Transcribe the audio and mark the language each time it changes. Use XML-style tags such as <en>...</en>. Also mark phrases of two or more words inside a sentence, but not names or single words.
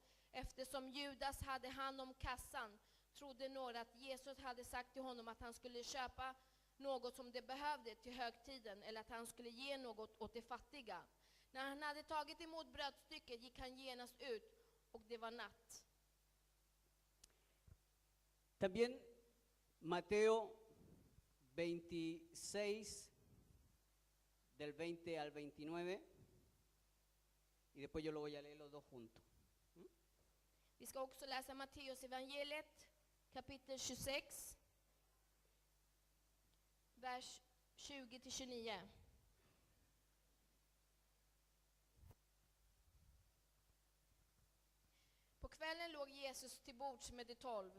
<sv>Eftersom Judas hade hand om kassan trodde några att Jesus hade sagt till honom att han skulle köpa något som de behövde till högtiden, eller att han skulle ge något åt de fattiga. När han hade tagit emot brödstycket gick han genast ut, och det var natt.</sv> <es>También Mateo 26, del 20 al 29, y después yo lo voy a leer los dos juntos.</es> <sv>Vi ska också läsa Matteus evangeliet kapitel 26, vers 20-29. På kvällen låg Jesus till bords med de 12.</sv>